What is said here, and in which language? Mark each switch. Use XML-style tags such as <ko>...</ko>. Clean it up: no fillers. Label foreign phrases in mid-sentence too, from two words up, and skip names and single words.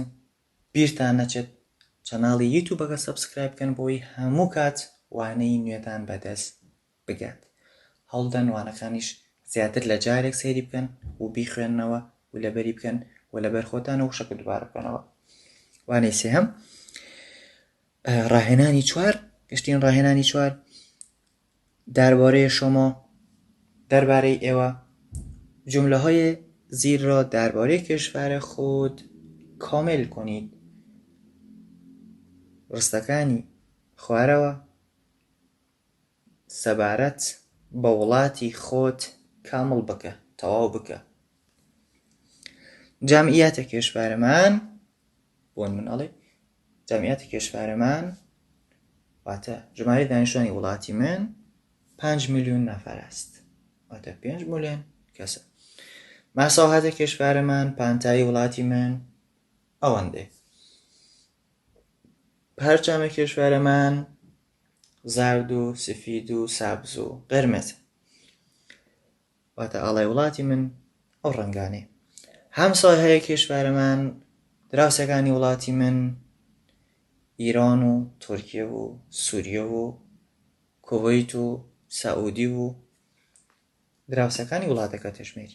<ckb>بیرتان نەچێت چەناڵی یوتیوبەکە سەبسکرایب بکەن بۆی هەموو کات وانەی نوێتان بەدەست بگات. هەڵدەن وانەکانیش زیاتر لە جارێک سەیری بکەن و بیخوێننەوە و لەبەری بکەن و لەبەر خۆتانە وشەکە دووبارە بکەنەوە. وانەی سێهەم ڕاهێنانی چوار، گەشتین ڕاهێنانی چوار</ckb> <fa>درباره شما،</fa> <ckb>درباره ئێوە.</ckb> <fa>جمله‌های زیر را درباره کشور خود کامل کنید.</fa> <ckb>ڕستەکانی خوارەوە سەبارەت بە وڵاتی خۆت کامل بکە، تەواو بکە.</ckb> <fa>جەمعیەتە کێشوارەمان،</fa> <ckb>بۆن مناڵێ</ckb> <fa>جەمعیەتە کێشوارەمان</fa> <ckb>واتە ژمارەی دانیشتوانی وڵاتی من</ckb> <fa>5 میلیۆن نەفەر است،</fa> <ckb>واتە 5 میلیۆن کەسە.</ckb> <fa>مەساحەتە کێشوارەمان،</fa> <ckb>پانتایی وڵاتی من ئەوەندێ.</ckb> <fa>پەرچەمە کێشوارەمان زرد و سفید و سەبز و قرمز،</fa> <ckb>واتە ئاڵای وڵاتی من ئەو ڕەنگانێ.</ckb> <fa>هەمسایهەیە کێشوارەمان،</fa> <ckb>دراوسەکانی وڵاتی من ئیران و تورکیە و سووریە و کوێیت و سەعودی و دراوسەکانی وڵاتەکە تەژمێری.</ckb>